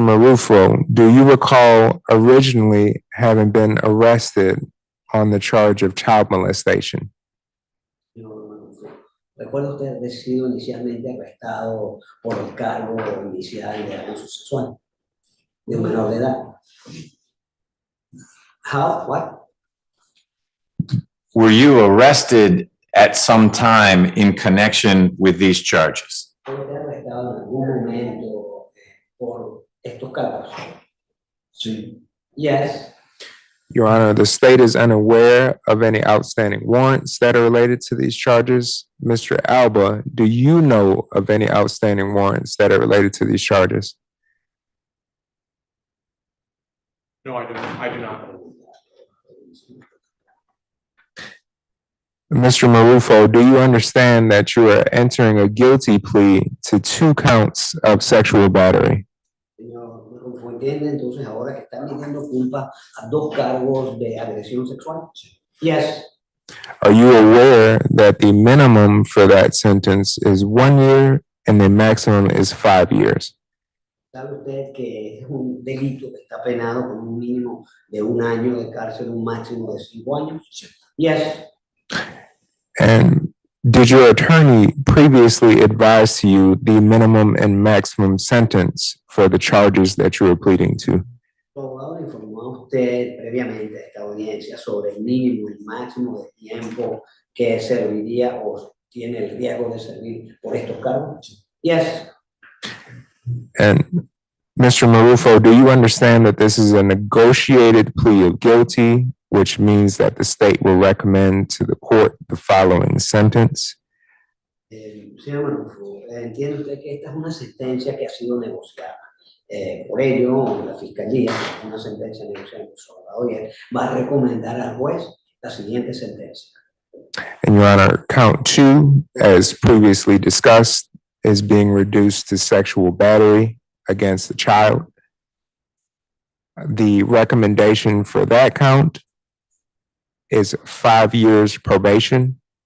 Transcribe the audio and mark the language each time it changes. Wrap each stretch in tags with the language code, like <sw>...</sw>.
<en>Marufo, do you recall originally having been arrested on the charge of child molestation?</en> <es>¿Recuerda usted haber sido inicialmente arrestado por el cargo inicial de abuso sexual de un menor de edad?</es> <en>How? What? Were you arrested at some time in connection with these charges?</en> <es>¿Fue arrestado en algún momento por estos cargos? Sí. Yes.</es> <en>Your Honor, the state is unaware of any outstanding warrants that are related to these charges. Mr. Alba, do you know of any outstanding warrants that are related to these charges? No, I don't. I do not. Mr. Marufo, do you understand that you are entering a guilty plea to 2 counts of sexual battery?</en> <es>Señor Marufo, ¿entiende entonces ahora que está admitiendo culpa a 2 cargos de agresión sexual?</es> <en>Yes. Are you aware that the minimum for that sentence is 1 year and the maximum is 5 years?</en> <es>¿Sabe usted que es un delito que está penado con un mínimo de 1 año de cárcel, un máximo de 5 años?</es> <en>Yes. And did your attorney previously advise to you the minimum and maximum sentence for the charges that you are pleading to?</en> <es>¿El abogado informó a usted previamente de esta audiencia sobre el mínimo y máximo de tiempo que serviría o tiene el riesgo de servir por estos cargos?</es> <en>Yes. And Mr. Marufo, do you understand that this is a negotiated plea of guilty, which means that the state will recommend to the court the following sentence?</en> <es>Señor Marufo, entiende usted que esta es una sentencia que ha sido negociada. Por ello, la Fiscalía, una sentencia negociada por su abogado, va a recomendar al juez la siguiente sentencia.</es> <en>And Your Honor, count 2, as previously discussed, is being reduced to sexual battery against the child. The recommendation for that count is 5 years probation.</en>